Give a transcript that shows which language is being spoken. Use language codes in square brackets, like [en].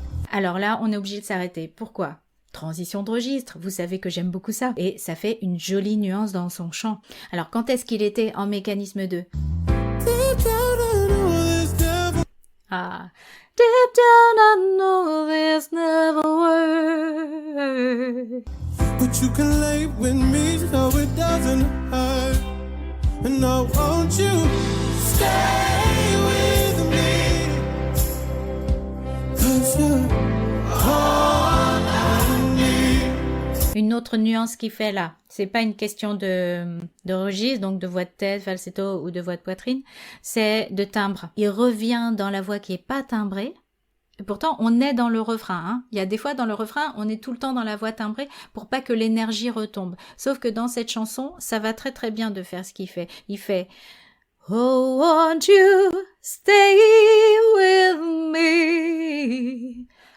[fr] Alors là, on est obligé de s'arrêter. Pourquoi ? Transition de registre, vous savez que j'aime beaucoup ça. Et ça fait une jolie nuance dans son chant. Alors quand est-ce qu'il était en mécanisme 2 ? Ah. [en] Deep down I know this never works. But you can lay with me so it doesn't hurt. And I want you stay with me. 'Cause you're all I need. [fr] Une autre nuance qu'il fait là, c'est pas une question de registre, donc de voix de tête, falsetto ou de voix de poitrine, c'est de timbre. Il revient dans la voix qui est pas timbrée, et pourtant on est dans le refrain. Hein. Il y a des fois dans le refrain, on est tout le temps dans la voix timbrée pour pas que l'énergie retombe. Sauf que dans cette chanson, ça va très très bien de faire ce qu'il fait. Il fait [en] Oh, won't you stay with me?